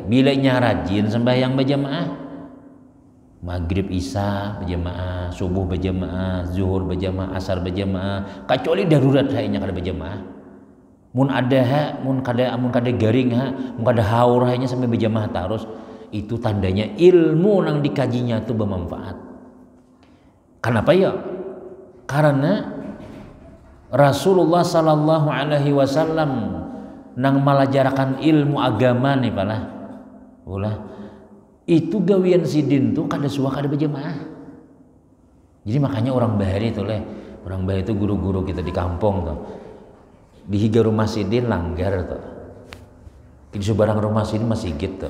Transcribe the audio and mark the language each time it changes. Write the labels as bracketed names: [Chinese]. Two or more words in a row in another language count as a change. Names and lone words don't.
[Banjar] Bila nya rajin sembahyang berjamaah, maghrib isya berjamaah, subuh berjamaah, zuhur berjamaah, asar berjamaah, kecuali darurat hanya kada berjamaah. Mun kada garing mun kada haur hanya sampai berjamaah terus, itu tandanya ilmu yang dikajinya itu bermanfaat. Kenapa ya? Karena Rasulullah [Arabic] صلى الله عليه وسلم [Banjar] nang malajarakan ilmu agama nih pala. Itu gawian sidin tuh kada suah kada berjamaah. Jadi makanya orang bahari itu guru-guru kita di kampung tuh. Di higa rumah sidin langgar tuh. Di sebarang rumah sidin masih gitu.